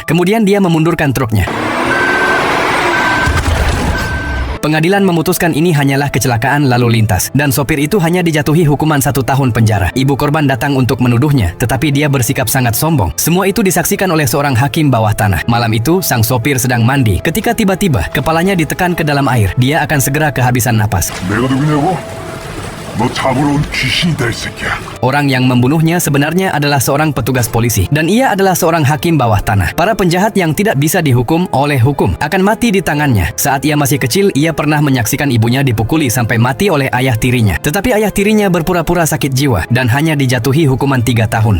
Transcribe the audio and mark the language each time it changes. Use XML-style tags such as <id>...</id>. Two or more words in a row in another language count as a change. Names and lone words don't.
<id>Kemudian dia memundurkan truknya. Pengadilan memutuskan ini hanyalah kecelakaan lalu lintas, dan sopir itu hanya dijatuhi hukuman 1 tahun penjara. Ibu korban datang untuk menuduhnya, tetapi dia bersikap sangat sombong. Semua itu disaksikan oleh seorang hakim bawah tanah. Malam itu, sang sopir sedang mandi. Ketika tiba-tiba, kepalanya ditekan ke dalam air. Dia akan segera kehabisan napas.</id> <ko>내가 누구냐고? 너 잡으러 온 귀신이다 이 새끼야.</ko> <id>Orang yang membunuhnya sebenarnya adalah seorang petugas polisi, dan ia adalah seorang hakim bawah tanah. Para penjahat yang tidak bisa dihukum oleh hukum akan mati di tangannya. Saat ia masih kecil, ia pernah menyaksikan ibunya dipukuli sampai mati oleh ayah tirinya. Tetapi ayah tirinya berpura-pura sakit jiwa dan hanya dijatuhi hukuman 3 tahun.</id>